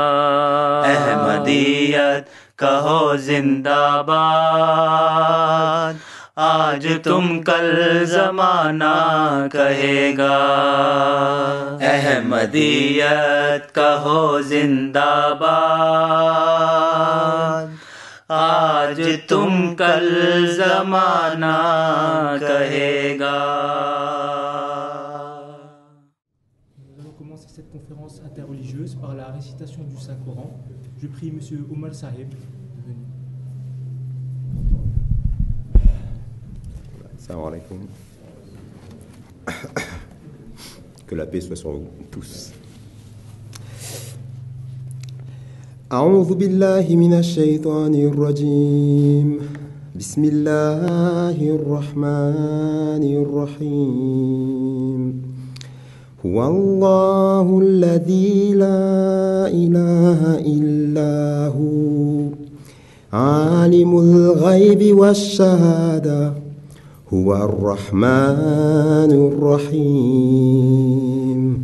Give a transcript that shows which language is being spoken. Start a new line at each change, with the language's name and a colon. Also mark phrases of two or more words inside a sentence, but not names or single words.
Urdu: احمدیت کہو زندہ باد، آج تم کل زمانہ کہے گا. احمدیت کہو زندہ باد، آج تم کل زمانہ کہے گا.
French: Nous allons commencer cette conférence interreligieuse par la récitation du Saint-Coran. Je prie M. Omar Sahib de venir.
Arabic: سلام عليكم.
French: Que la paix soit sur vous tous.
Arabic: أعوذ بالله من الشيطان الرجيم. بسم الله الرحمن الرحيم. هو الله الذي لا إله إلا هو عالم الغيب والشهادة هو الرحمن الرحيم.